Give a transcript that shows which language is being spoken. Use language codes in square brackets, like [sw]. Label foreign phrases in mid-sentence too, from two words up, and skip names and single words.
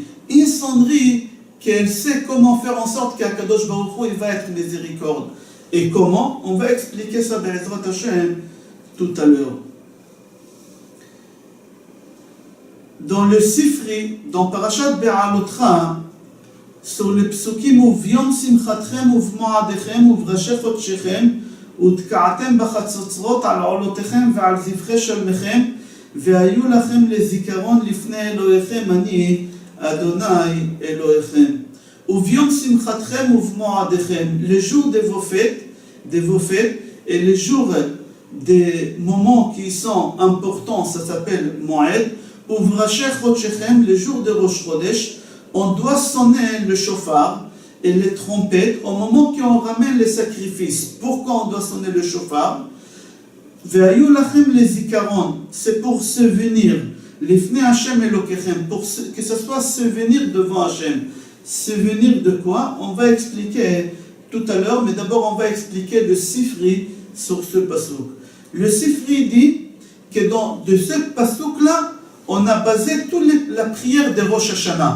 [fr] Une sonnerie qu'elle sait comment faire en sorte qu' [he] הקדוש ברוך הוא [fr] il va être miséricorde. Et comment? On va expliquer ça [he] בעזרת השם [fr] tout à l'heure. Dans le Sifri, dans Parashat Be'alotra, sur le psukim [he] וביום שמחתכם ובמועדיכם ובראשי חודשיכם ותקעתם בחצוצרות על עולותיכם ועל זבחי שלמיכם והיו לכם לזיכרון לפני אלוהיכם אני אדוני אלוהיכם. וביום שמחתכם ובמועדיכם, [fr] le jour de vos fêtes et les jours des moments qui sont importants, ça s'appelle Moed, [he] ובראשי חודשיכם, [fr] le jour de [he] ראש חודש, [fr] on doit sonner le shofar et les trompettes au moment qu'on ramène les sacrifices. Pourquoi on doit sonner le shofar? [he] והיו לכם [fr] les zikaron, c'est pour souvenir. [he] לפני השם אלוקיכם, [fr] pour que ce soit souvenir devant Hashem. Souvenir de quoi? On va expliquer tout à l'heure, mais d'abord on va expliquer le Sifri sur ce pasouk. Le Sifri dit que de ce pasouk-là, on a basé toute la prière de [he] ראש השנה.